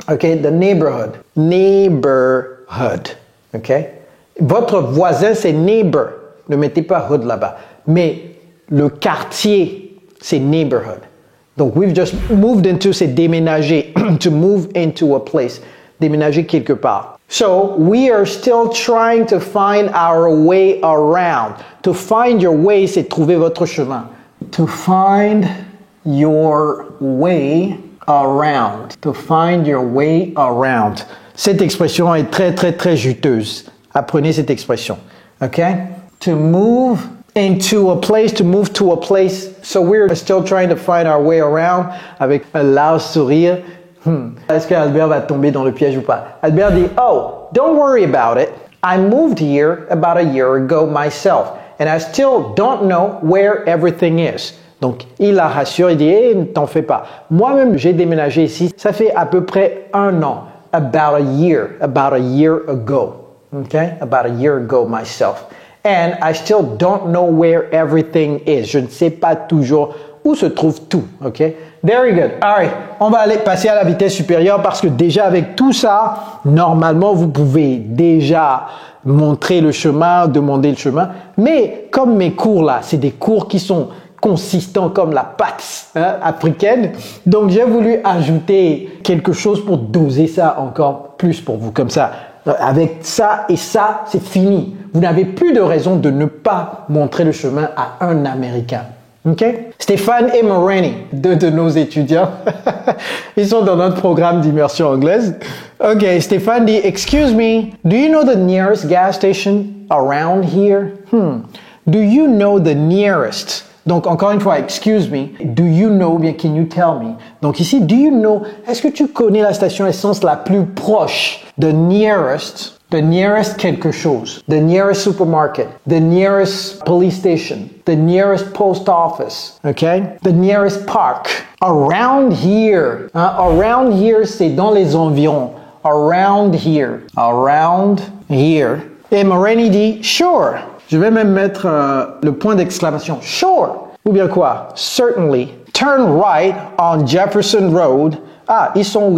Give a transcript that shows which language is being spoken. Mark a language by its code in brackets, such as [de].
[en] OK? The neighborhood. Neighborhood. OK? [fr] Votre voisin, c'est neighbor. Ne mettez pas hood là-bas. Mais le quartier, c'est neighborhood. [en] Donc, we've just moved into, [fr] c'est déménager. [en] To move into a place. [fr] Déménager quelque part. [en] So, we are still trying to find our way around. To find your way, [fr] c'est trouver votre chemin. [en] To find your way around. To find your way around. [fr] Cette expression est très juteuse. Apprenez cette expression. OK? [en] To move into a place, to move to a place. So we're still trying to find our way around [fr] avec un large sourire. Est-ce que Albert va tomber dans le piège ou pas? [en] Albert dit, oh, don't worry about it. I moved here about a year ago myself, and I still don't know where everything is. [fr] Donc, il la rassure, il dit, ne t'en fais pas. Moi-même, j'ai déménagé ici, ça fait à peu près 1 an. [en] About a year ago. Okay? About a year ago myself. And I still don't know where everything is. [fr] Je ne sais pas toujours où se trouve tout. [en] Okay? Very good. All right. [fr] On va aller passer à la vitesse supérieure parce que déjà avec tout ça, normalement, vous pouvez déjà montrer le chemin, demander le chemin. Mais comme mes cours là, c'est des cours qui sont consistants comme la pâte africaine. Donc, j'ai voulu ajouter quelque chose pour doser ça encore plus pour vous. Comme ça, avec ça et ça, c'est fini. Vous n'avez plus de raison de ne pas montrer le chemin à un Américain. OK? Stéphane et Moreni, 2 de nos étudiants, ils sont dans notre programme d'immersion anglaise. [en] OK, Stéphane dit, excuse me, do you know the nearest gas station around here? Do you know the nearest? [fr] Donc, encore une fois, [en] excuse me, do you know, bien, can you tell me? [fr] Donc ici, [en] do you know, [fr] est-ce que tu connais la station essence la plus proche? [en] The nearest [fr] quelque chose. [en] The nearest supermarket. The nearest police station. The nearest post office. Okay? The nearest park. Around here. Around here, [fr] c'est dans les environs. Around here. [en] Around here. [fr] Et Moreni dit, [en] sure. [fr] Je vais même mettre le point d'exclamation. [en] Sure. [fr] Ou bien quoi? [en] Certainly. Turn right on Jefferson Road. [fr] Ah, ils sont où?